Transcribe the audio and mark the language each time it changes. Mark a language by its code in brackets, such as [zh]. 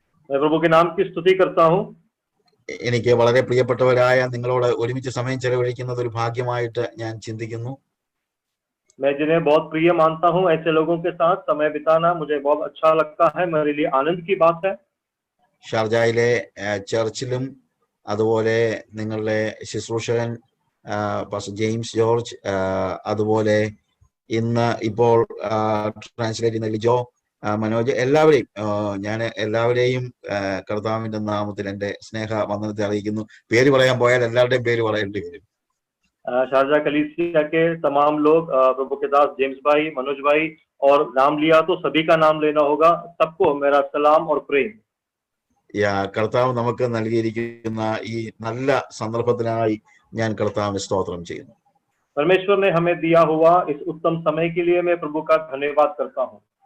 [hi] मैं प्रभु के नाम की स्तुति करता हूँ। [ml] എനിക്ക് വളരെ പ്രിയപ്പെട്ടവരായ നിങ്ങളോട് ഒരുമിച്ച് സമയം ചെലവഴിക്കുന്നത് ഒരു ഭാഗ്യമായിട്ട് ഞാൻ ചിന്തിക്കുന്നു. [hi] मैं जिन्हें बहुत प्रिय मानता हूँ, ऐसे लोगों के साथ समय बिताना मुझे बहुत अच्छा लगता है, मेरे लिए आनंद की बात है। [ml] ഷാർജയിലെ ചർച്ചിലും അതുപോലെ നിങ്ങളുടെ ശുശ്രൂഷകൻ പാസ്റ്റർ ജെയിംസ് ജോർജ്, അതുപോലെ ഇന്ന് ഇപ്പോൾ ട്രാൻസ്ലേറ്റ് ചെയ്യുന്ന ലിജോ, മനോജ്, എല്ലാവരെയും ഞാൻ എല്ലാവരെയും കർത്താവിന്റെ നാമത്തിൽ എന്റെ സ്നേഹ വന്ദനത്തെ അറിയിക്കുന്നു. പേര് പറയാൻ പോയാൽ എല്ലാവരുടെയും പേര് പറയേണ്ടി വരും. [hi] शारजा कलीसिया के तमाम लोग, प्रभु के दास जेम्स भाई, मनोज भाई, और नाम लिया तो सभी का नाम लेना होगा। सबको मेरा सलाम और प्रेम। [ml] കർത്താവ് നമുക്ക് നൽകിയിരിക്കുന്ന ഈ നല്ല സന്ദർഭത്തിനായി ഞാൻ കർത്താവിന് സ്തോത്രം ചെയ്യുന്നു. [hi] परमेश्वर ने हमें दिया हुआ इस उत्तम समय के लिए मैं प्रभु का धन्यवाद करता हूँ।